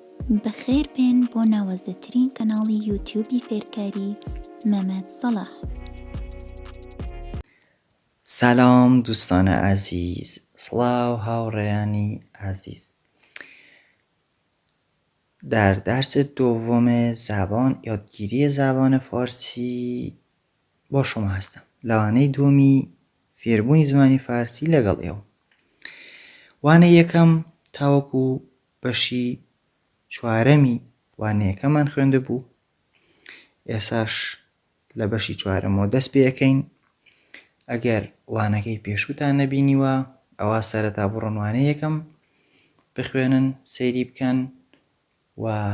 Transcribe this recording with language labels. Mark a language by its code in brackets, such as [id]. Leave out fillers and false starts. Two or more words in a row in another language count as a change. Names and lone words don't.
[ckb] بەخێر بێن بۆ ناوەزەترین کەناڵی یوتیوبی فێرکاری مەمەد سەلاح. [fa] سلام دوستان عزیز، [ckb] سڵاو هاوڕێیانی عزیز. [fa] در درس دوم زبان یادگیری زبان فارسی با شما هستم. [ckb] لەوانەی دومی فێربوونی زمانی فارسی لەگەڵ ئێوە. وانەی یەکەم تاوەکو بەشی چوارەمی وانەیەکەمان خوێندە بوو. ئێساش لە بەشی چوارەمەوە دەست پێ یەکەین. ئەگەر وانەکەی پێشووتان نەبینیوە ئەوە سەرەتا بڕۆن وانەی یەکەم بخوێنن، سەیری بکەن و